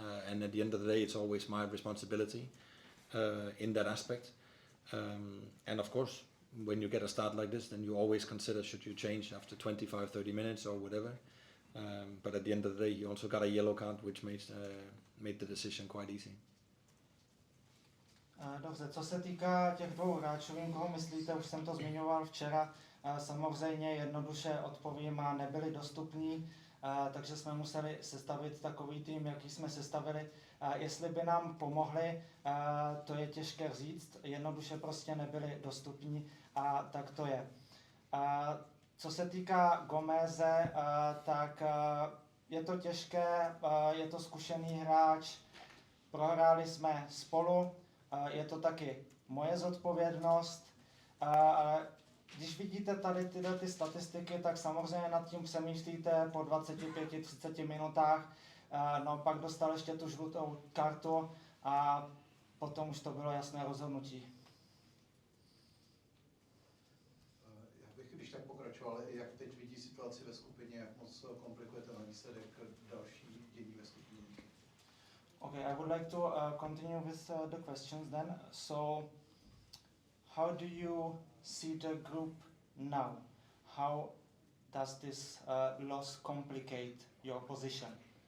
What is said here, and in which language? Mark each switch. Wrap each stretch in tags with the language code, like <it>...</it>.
<en>And at the end of the day, it's always my responsibility in that aspect. And of course, when you get a start like this, then you always consider should you change after 25, 30 minutes or whatever. But at the end of the day, you also got a yellow card, which made the decision quite easy.</en> <cs>Dobře, co se týká těch dvou hráčů, koho myslíte, už jsem to zmiňoval včera, samozřejmě jednoduše odpovím, nebyli dostupní, takže jsme museli sestavit takový tým, jaký jsme sestavili. Jestli by nám pomohli, to je těžké říct, jednoduše prostě nebyli dostupní a tak to je. Co se týká Gomeze, tak je to těžké, je to zkušený hráč, prohráli jsme spolu, je to taky moje zodpovědnost. Když vidíte tady tyhle ty statistiky, tak samozřejmě nad tím přemýšlíte po 25-30 minutách. No pak dostal ještě tu žlutou kartu a potom už to bylo jasné rozhodnutí. Já bych, když tak pokračoval, jak teď vidí situaci ve skupině, jak moc komplikuje ten výsledek další dění ve skupině?</cs> <en>Okay, I would like to continue with the questions then. So, how do you see the group now? How does this loss complicate your position?</en>